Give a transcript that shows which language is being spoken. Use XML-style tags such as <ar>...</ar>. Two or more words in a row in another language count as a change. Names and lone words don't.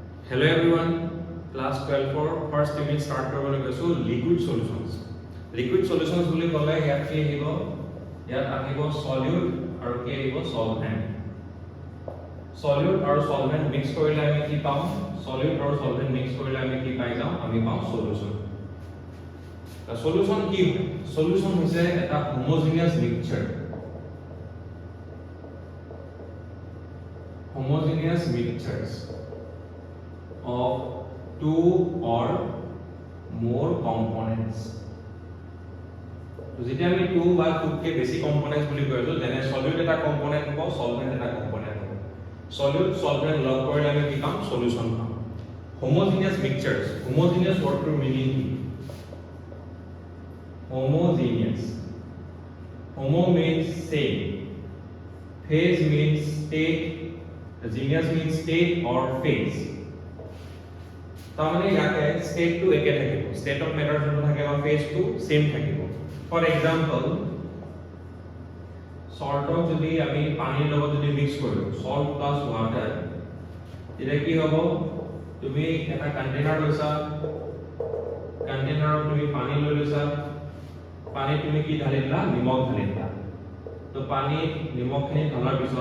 <en>Hello everyone, class 12 for first unit start</en> <as>কৰিবলৈ গৈছো</as> <en>liquid solutions. Liquid solutions</en> <as>বুলি ক'লে ইয়াত কি আহিব? ইয়াত আহিব solute আৰু কি আহিব solvent. Solute আৰু</as> <en>solvent mix</en> <as>কৰিলে আমি কি পাম? Solute আৰু</as> <en>solvent mix</en> <as>কৰিলে আমি কি পাই যাম? আমি পাম solution.</as> <en>The solution</en> <as>কি হয়? Solution হৈছে এটা</as> <en>homogeneous mixture. Homogeneous mixtures of two or more components. So</en> <as>যেতিয়া আমি</as> <en>two বা two</en> <as>কে বেছি</as> <en>components</en> <as>বুলি কৈছো যেনে</as> <en>solute এটা component হ'ব solvent এটা component হ'ব solute solvent</en> <as>লগ কৰিলে আমি কি পাম</as> <en>solution পাম homogeneous mixtures homogeneous wordটোৰ meaning কি homogeneous homo means same phase means state geneous means state or phase</en> <as>তাহলে ইয়াতে স্টেট টু একে থাকিব</as> <en>state of matter</en> <as>যোনটো থাকে বা ফেজ টু সেম থাকিব</as> <en>for example</en> <as>সল্টক যদি আমি পানীৰ লগত যদি মিক্স কৰো</as> <en>salt plus water</en> <as>এটা কি হ'ব তুমি এটা কন্টেইনাৰ লৈছা কন্টেইনাৰত তুমি পানী লৈ লৈছা পানী তুমি কি ঢালি দিলা নিমখ ঢালি দিলা তো পানী নিমখখিনি ঢলাৰ পিছত</as>